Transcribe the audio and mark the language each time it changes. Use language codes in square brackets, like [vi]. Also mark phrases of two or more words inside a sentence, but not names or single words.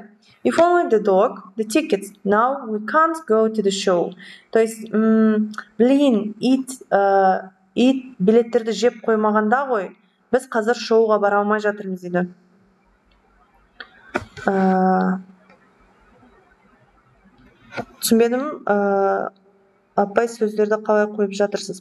[en] If only the dog, the tickets, now we can't go to the show. [ru] То есть, блин, [kk] ит билеттерді жеп қоймағанда ғой, біз қазір шоуға бара алмай жатырмыз дейді. Түсінбедім, апай сөздерді қалай қойып жатырсыз?